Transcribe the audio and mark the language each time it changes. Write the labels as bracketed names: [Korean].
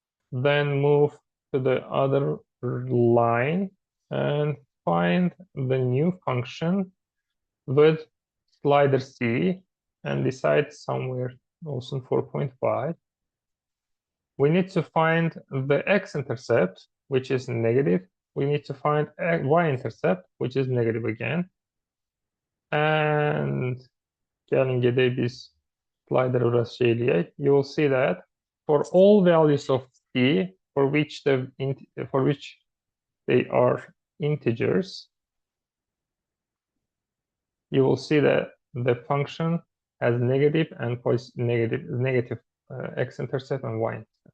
[English] Then move to the other line and find the new function with slider c and decide somewhere also 4.5. We need to find the x-intercept, which is negative. We need to find y-intercept, which is negative again. [Azerbaijani] And gəlin gedək biz slider biraz şey eləyək. [English] You will see that for all values of c for which they are integers, you will see that the function has negative and negative x-intercept and y-intercept.